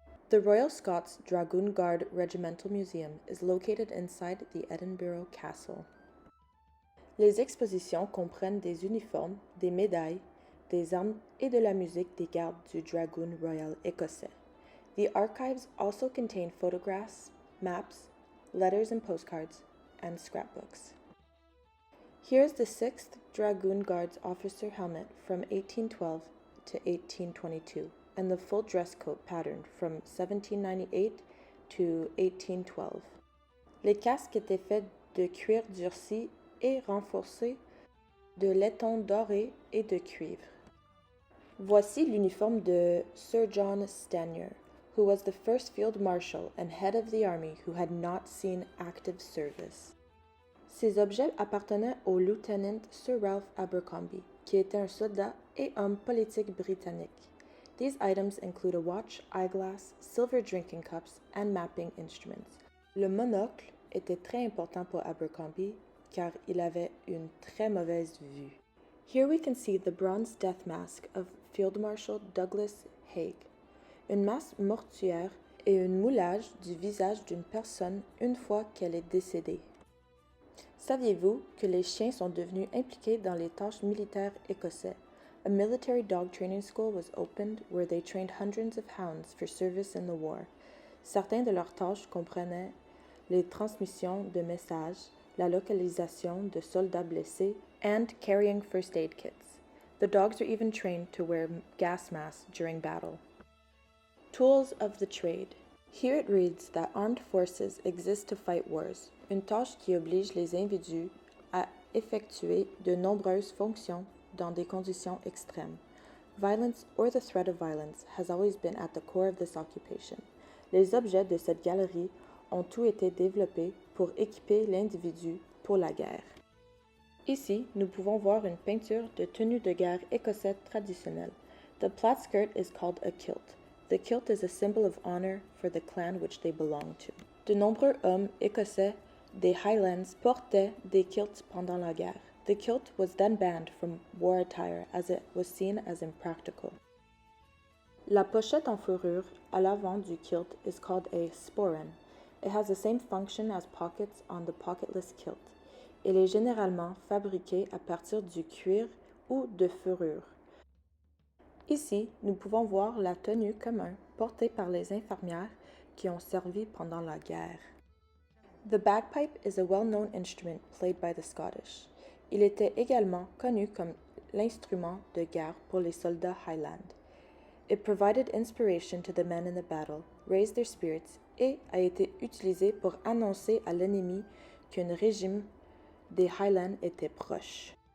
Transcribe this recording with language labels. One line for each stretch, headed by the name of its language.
English: The Royal Scots Dragoon Guard Regimental Museum is located inside the Edinburgh Castle.
French: Les expositions comprennent des uniformes, des médailles, des armes et de la musique des gardes du Dragoon Royal écossais.
English: The archives also contain photographs, maps, letters and postcards, and scrapbooks. Here's the 6th Dragoon Guards officer helmet from 1812 to 1822, and the full dress coat pattern from 1798 to 1812.
French: Les casques étaient faits de cuir durci et renforcés de laiton doré et de cuivre. Voici l'uniforme de
English: Sir John Stanier, who was the first field marshal and head of the army who had not seen active service.
French: Ces objets appartenaient au lieutenant Sir Ralph Abercrombie, qui était un soldat et homme politique britannique.
English: These items include a watch, eyeglass, silver drinking cups, and mapping instruments.
French: Le monocle était très important pour Abercrombie car il avait une très mauvaise vue.
English: Here we can see the bronze death mask of Field Marshal Douglas Haig,
French: une masse mortuaire et un moulage du visage d'une personne une fois qu'elle est décédée. Saviez-vous que les chiens sont devenus impliqués dans les tâches militaires écossais?
English: A military dog training school was opened where they trained hundreds of hounds for service in the war.
French: Certains de leurs tâches comprenaient les transmissions de messages, la localisation de soldats blessés,
English: and carrying first aid kits. The dogs were even trained to wear gas masks during battle. Tools of the trade. Here it reads that armed forces exist to fight wars,
French: une tâche qui oblige les individus à effectuer de nombreuses fonctions dans des conditions extrêmes.
English: Violence or the threat of violence has always been at the core of this occupation.
French: Les objets de cette galerie ont tous été développés pour équiper l'individu pour la guerre. Ici, nous pouvons voir une peinture de tenue de guerre écossaise traditionnelle.
English: The plaid skirt is called a kilt. The kilt is a symbol of honor for the clan which they belong to.
French: De nombreux hommes écossais des Highlands portaient des kilts pendant la guerre.
English: The kilt was then banned from war attire as it was seen as impractical.
French: La pochette en fourrure à l'avant du kilt
English: is called a sporran. It has the same function as pockets on the pocketless kilt.
French: Il est généralement fabriqué à partir du cuir ou de fourrure. Ici, nous pouvons voir la tenue commune portée par les infirmières qui ont servi pendant la guerre.
English: The bagpipe is a well-known instrument played by the Scottish.
French: Il était également connu comme l'instrument de guerre pour les soldats Highland.
English: It provided inspiration to the men in the battle, raised their spirits
French: et a été utilisé pour annoncer à l'ennemi qu'un régime des Highlands était proche.